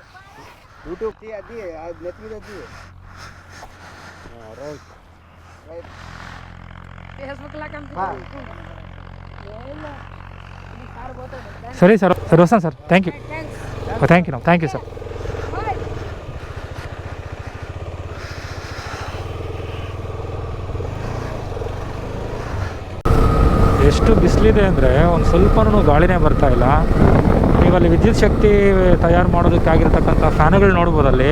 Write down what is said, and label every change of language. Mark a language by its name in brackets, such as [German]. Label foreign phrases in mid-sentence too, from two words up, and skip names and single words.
[Telugu] యూట్యూబ్ అది నెట్ మీద అది [English] right right [Telugu] సరే సార్, సరే వస్తాను సార్. [English] thank you sir. [Kannada] ಎಷ್ಟು ಬಿಸಿಲಿದೆ ಅಂದರೆ ಒಂದು ಸ್ವಲ್ಪನೂ ಗಾಳಿನೇ ಬರ್ತಾ ಇಲ್ಲ. ನೀವಲ್ಲಿ ವಿದ್ಯುತ್ ಶಕ್ತಿ ತಯಾರು ಮಾಡೋದಕ್ಕಾಗಿರ್ತಕ್ಕಂಥ ಫ್ಯಾನುಗಳು ನೋಡ್ಬೋದಲ್ಲಿ.